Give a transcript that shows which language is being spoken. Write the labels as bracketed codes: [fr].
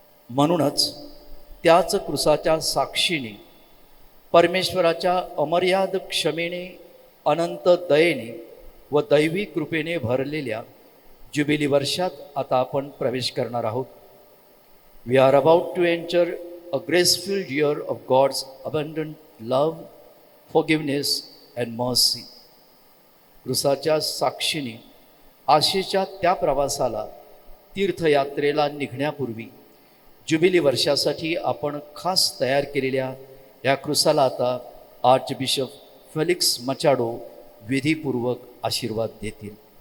[mr] म्हणूनच त्याच क्रूसाच्या साक्षीने, परमेश्वराच्या अमर्याद क्षमेने, अनंत दयेने व दैवी कृपेने भरलेल्या जुबिली वर्षात आता आपण प्रवेश करणार आहोत. [en] We are about to enter a grace-filled year of God's abundant love, forgiveness and mercy. [mr] क्रूसाच्या साक्षीने आशेच्या त्या प्रवासाला, तीर्थयात्रेला निघण्यापूर्वी जुबिली वर्षासाठी आपण खास तयार केलेल्या या क्रूसाला आता आर्चबिशप फेलिक्स मचाडो विधीपूर्वक आशीर्वाद देतील.